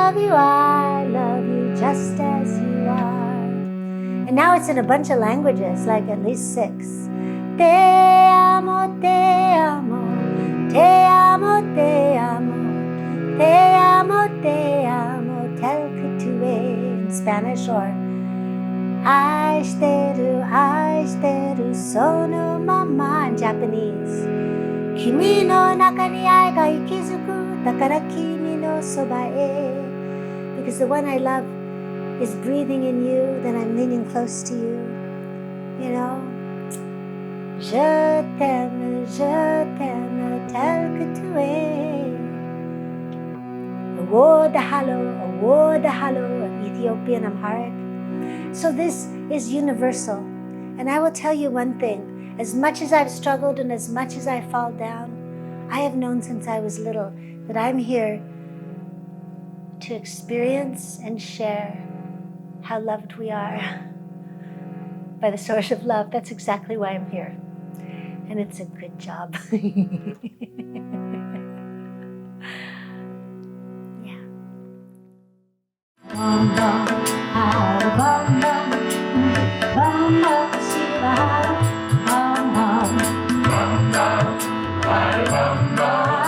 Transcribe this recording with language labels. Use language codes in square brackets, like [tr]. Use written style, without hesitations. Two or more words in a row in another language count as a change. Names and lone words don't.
[en] I love you just as you are. And now it's in a bunch of languages, like at least 6. [es] Te amo, te amo, te amo, te amo, te amo, te amo, telkutue [en] in Spanish, or [ja] 愛してる、愛してる、そのまま [en] in Japanese. [ja] 君の中に愛が息づく、だから君のそばへ. [en] Because the one I love is breathing in you, then I'm leaning close to you. You know? [fr] Je t'aime, tel que tu es. [en] Awo dahalo, Ethiopian Amharic. So this is universal. And I will tell you one thing. As much as I've struggled and as much as I fall down, I have known since I was little that I'm here to experience and share how loved we are by the source of love. That's exactly why I'm here. And it's a good job. Yeah. Bum bum, bum bum, bum bum, shiva, bum bum, bum bum, bum bum.